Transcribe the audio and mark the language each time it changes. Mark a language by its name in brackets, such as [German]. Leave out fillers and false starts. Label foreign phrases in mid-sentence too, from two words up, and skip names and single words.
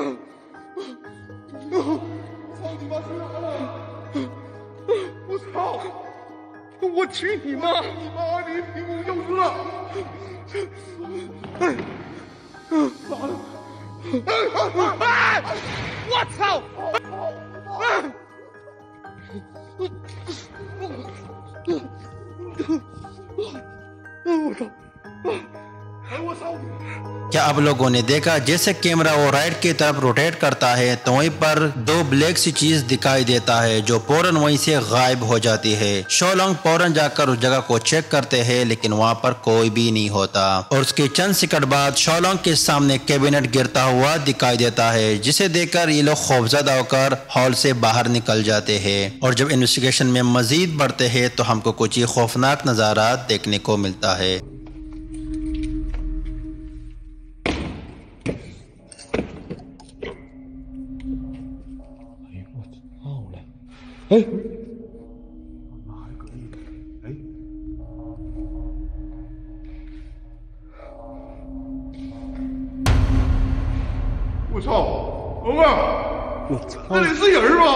[Chinese] 操你妈，谁来了？我操！我去你妈！你妈，你屏幕消失了！哎，咋了？哎！我操！哎！ [Urdu] کیا آپ لوگوں نے دیکھا جیسے کیمرہ وہ رائٹ کی طرف روٹیٹ کرتا ہے تو وہیں پر دو بلیک سی چیز دکھائی دیتا ہے جو فوراً وہیں سے غائب ہو جاتی ہے. شولونگ فوراً جا کر اس جگہ کو چیک کرتے ہیں لیکن وہاں پر کوئی بھی نہیں ہوتا اور اس کے چند سیکنڈ بعد شولونگ کے سامنے کیبنٹ گرتا ہوا دکھائی دیتا ہے، جسے دیکھ کر یہ لوگ خوفزدہ ہو کر ہال سے باہر نکل جاتے ہیں. اور جب انویسٹیگیشن میں مزید بڑھتے ہیں تو ہم کو کچھ ہی خوفناک نظارہ دیکھنے کو ملتا ہے. [Chinese] 哎，我操，龙哥，我操，那里是人吗？